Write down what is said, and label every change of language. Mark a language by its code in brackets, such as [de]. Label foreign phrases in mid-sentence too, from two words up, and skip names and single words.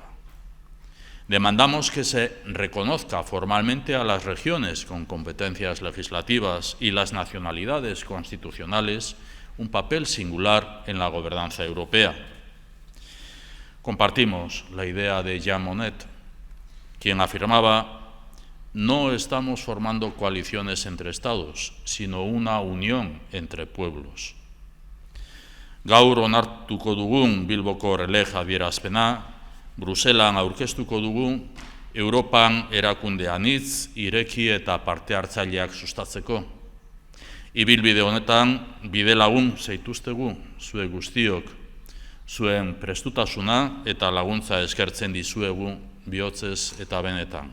[es] Demandamos que se reconozca formalmente a las regiones con competencias legislativas y las nacionalidades constitucionales un papel singular en la gobernanza europea. Compartimos la idea de Jean Monnet, quien afirmaba: no estamos formando coaliciones entre Estados, sino una unión entre pueblos. [eu] Gaur onartuko dugun Bilboko RLEG adierazpena, Bruselan aurkeztuko dugu Europan erakunde anitz, ireki eta parte hartzaileak sustatzeko. Ibilbide honetan bide lagun zaituztegu zuek guztiok, zuen prestutasuna eta laguntza eskertzen dizuegu bihotzez eta benetan.